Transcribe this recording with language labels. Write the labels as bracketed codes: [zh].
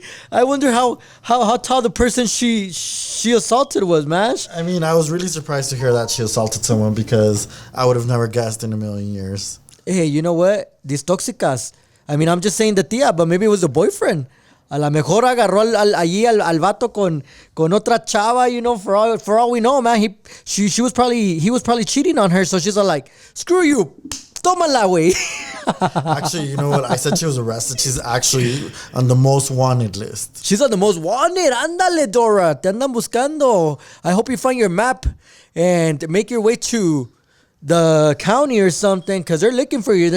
[en] I wonder how tall the person she assaulted was, man. I mean, I was really surprised to hear that she assaulted someone because I would have never guessed in a million years. Hey, you know what? These tóxicas. I mean, I'm just saying the tía, but maybe it was a boyfriend. [es] A lo mejor agarró allí al vato con otra chava, for all we know, man. [en] He was probably cheating on her, so she's all like, screw you, tómala, güey. Actually, you know what? I said she was arrested. She's actually on the most wanted list. She's on the most wanted. Ándale, Dora. Te andan buscando. I hope you find your map and make your way to the county or something because they're looking for you.